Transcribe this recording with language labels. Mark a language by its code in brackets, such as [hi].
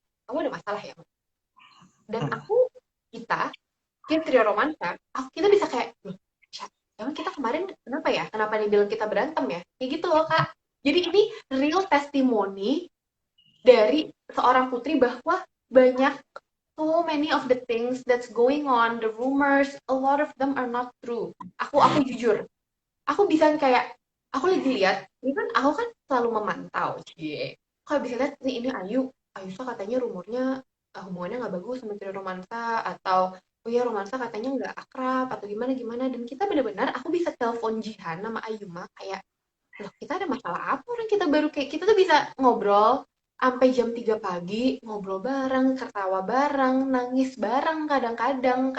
[id] Kamu ada masalah ya? Dan kita trio romansa, kita bisa kayak, emang kita kemarin kenapa ya? Kenapa dibilang kita berantem ya? Kayak gitu loh Kak. Jadi ini real testimoni dari seorang putri bahwa banyak [en] so many of the things that's going on, the rumors, a lot of them are not true. [id] Aku jujur, aku bisa kayak, aku lagi lihat, ini kan aku kan selalu memantau, kalau bisa lihat nih ini Ayusa katanya rumornya hubungannya nggak bagus sama Trio Romansa, atau oh ya Romansa katanya nggak akrab atau gimana gimana, dan kita benar-benar aku bisa telepon Jihan sama Ayuma kayak, loh kita ada masalah apa, orang kita baru kayak kita tuh bisa ngobrol sampai jam 3 pagi, ngobrol bareng, ketawa bareng, nangis bareng kadang-kadang.